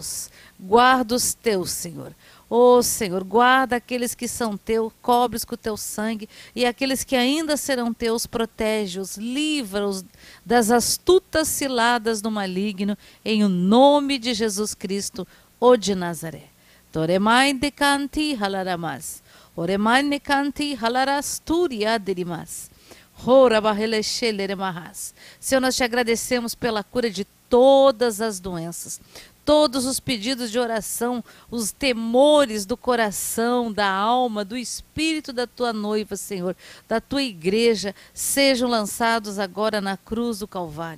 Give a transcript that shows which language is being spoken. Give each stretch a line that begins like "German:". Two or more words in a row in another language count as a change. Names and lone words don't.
Portuguese: Guarda os teus, Senhor. Ó Senhor, guarda aqueles que são teus, cobre-os com o teu sangue, e aqueles que ainda serão teus, protege-os, livra-os das astutas ciladas do maligno, em o nome de Jesus Cristo, o de Nazaré. Toremai de canti halaramas, oremai ne canti halarasturia derimas. Senhor, nós te agradecemos pela cura de todas as doenças, todos os pedidos de oração, os temores do coração, da alma, do espírito da tua noiva, Senhor, da tua igreja, sejam lançados agora na cruz do Calvário.